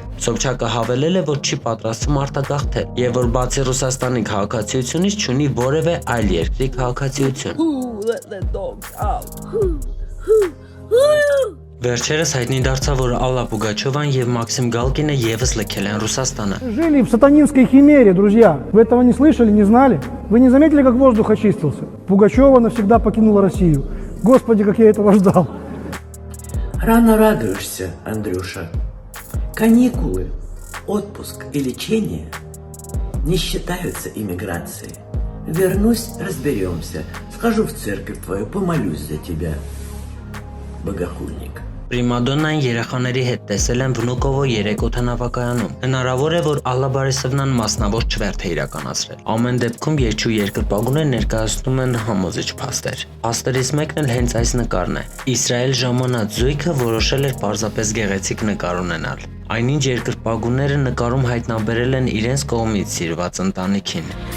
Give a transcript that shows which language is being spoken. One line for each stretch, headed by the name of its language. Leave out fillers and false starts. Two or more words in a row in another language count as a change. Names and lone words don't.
Armenian: Սոբչակը հավելել է, որ չի պատրաստվում արտագաղթել, եւ որ բացի Ռուսաստանի քաղաքացիությունից չունի որևէ այլ երկրի քաղաքացիություն։ Վերջերս հայտնի դարձավ, որ Ալլա Պուգաչովան եւ Մաքսիմ Գալկինը եւս լքել են Ռուսաստանը։
Russian: Жили в сатанинской химере, друзья. Вы этого не слышали, не знали? Вы не заметили, как воздух очистился? Пугачева навсегда покинула Россию. Господи, как я этого ждал. Рано радуешься, Андрюша. Каникулы, отпуск и лечение не считаются иммиграцией. Вернусь, разберемся. Схожу в церковь твою, помолюсь за тебя, богохульник.
Armenian: Պրիմադոննան երեխաների հետ տեսել են Վնուկովո 3 օդանավակայանում։ Հնարավոր է, որ Ալլա Բարիսովնան մասնավոր չվերթ է իրականացրել։ Ամեն դեպքում երկու երկրպագուները ներկայացնում են համոզիչ փաստեր։ Փաստերից մեկն էլ հենց այս նկարն է։ Իսրայել ժամանած զույգը որոշել էր պարզապես գեղեցիկ նկար ունենալ։ Այնինչ երկրպագուները նկարում հայտնաբերել են իրենց կողմից սիրված ընտանիքին։